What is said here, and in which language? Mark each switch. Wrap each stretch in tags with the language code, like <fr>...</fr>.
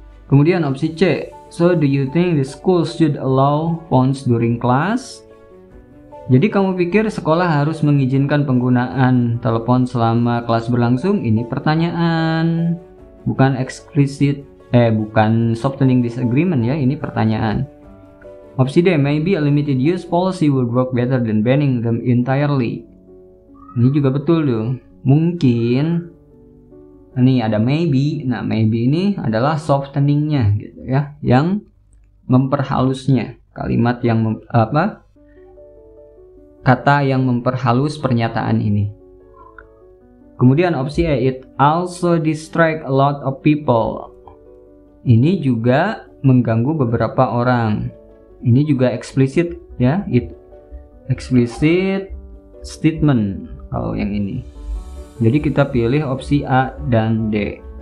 <en>Kemudian opsi C, so do you think the school should allow phones during class?</en> <id>Jadi kamu pikir sekolah harus mengizinkan penggunaan telepon selama kelas berlangsung? Ini pertanyaan, bukan bukan</id> <en>softening disagreement</en> <id>ya, ini pertanyaan.</id> <en>Opsi D, maybe a limited use policy would work better than banning them entirely.</en> <id>Ini juga betul tuh. Mungkin ini ada maybe. Nah, maybe ini adalah softeningnya gitu ya, yang memperhalusnya. Kalimat yang kata yang memperhalus pernyataan ini.</id> <en>Kemudian opsi A, it also distract a lot of people.</en> <id>Ini juga mengganggu beberapa orang. Ini juga eksplisit ya,</id> <en>it explicit statement</en> <id>kalau yang ini. Jadi kita pilih opsi A dan D.</id>